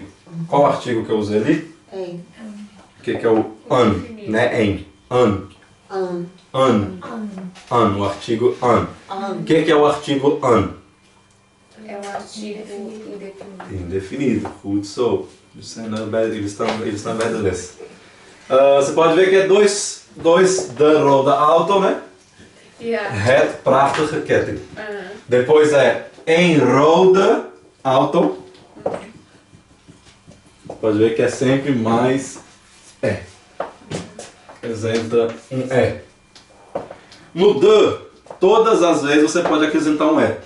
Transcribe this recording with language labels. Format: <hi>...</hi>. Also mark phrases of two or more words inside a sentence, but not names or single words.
<pt>Qual artigo que eu usei ali? Em. O que é o an, né? Em. An. An. An. An, o artigo an. An. O que é o artigo an? É um artigo indefinido. Indefinido.</pt> <nl>Goed zo.</nl> <pt>Eles estão bem da lista. Você pode ver que é dois</pt> <nl>de rode auto,</nl> <pt>né? Yeah.</pt> <nl>Het prachtige ketting.</nl> <pt>Depois é em</pt> <nl>rode auto.</nl> <pt>Pode ver que é sempre mais E. Apresenta um E. No de, todas as vezes você pode acrescentar um E.</pt>